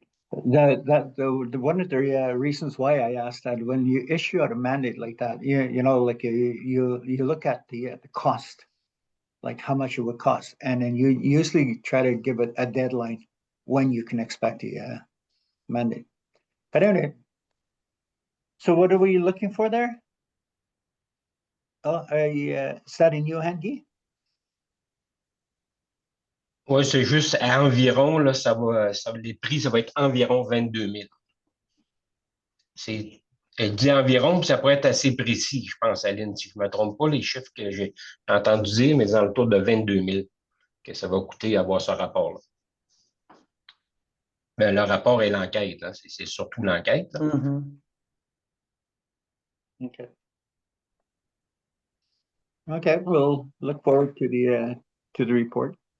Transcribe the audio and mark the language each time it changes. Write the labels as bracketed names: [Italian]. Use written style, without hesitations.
[English] One of the reasons why I asked that, when you issue out a mandate like that, you know, like you look at the cost, like how much it would cost, and then you usually try to give it a deadline when you can expect the mandate. But anyway, so what are we looking for there? Oh, is that in your hand, Guy? [French] Oui, c'est juste à environ, là, les prix, ça va être environ 22 000. Elle dit environ, puis ça pourrait être assez précis, je pense, Aline, si je ne me trompe pas, les chiffres que j'ai entendu dire, mais dans le tour de 22 000 que ça va coûter avoir ce rapport-là. Ben, le rapport et l'enquête, hein, c'est surtout l'enquête. [English] Okay. Okay, we'll look forward to the report.